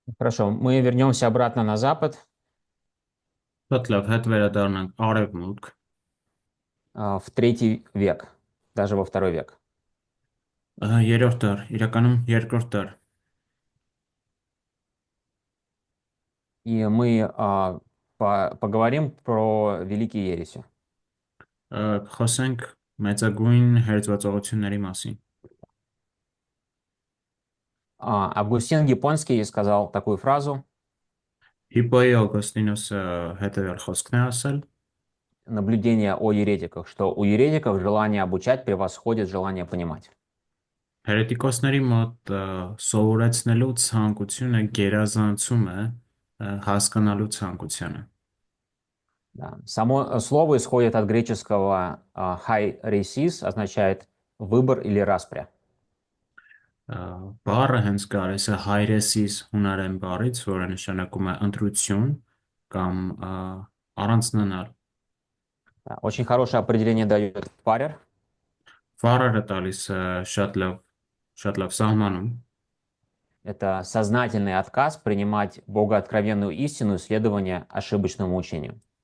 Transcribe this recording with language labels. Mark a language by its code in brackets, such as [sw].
[ru] Хорошо, мы вернемся обратно на запад, [hy] Շատ լավ, հետ վերադառնանք արևմուտք, [ru] в третий век, даже во второй век. [hy] երրորդ դար, իրականում երկրորդ դար։ [ru] И мы поговорим про великие ереси. [hy] Խոսենք մեծագույն հերձվածողությունների մասին։ [ru] Августин Гиппонский сказал такую фразу: [hy] Հիպոյի Օգոստինոսը հետևյալ խոսքն է ասել. [ru] наблюдение о еретиках, что у еретиков желание обучать превосходит желание понимать. [hy] Հերետիկոսների մոտ սովորեցնելու ցանկությունը գերազանցում է հասկանալու ցանկությանը։ [ru] Да. Само слово исходит от греческого «hai-resis», означает выбор или распря. [hy] Բառը հենց գալիս է հայրեսիս հունարեն բառից, որը նշանակում է ընտրություն կամ առանձնանալ։ [ru] Да. Очень хорошее определение дает Парер. [hy] Վառերը տալիս է շատ լավ սահմանում։ [ru] Это сознательный отказ принимать богооткровенную истину и следование ошибочному учению.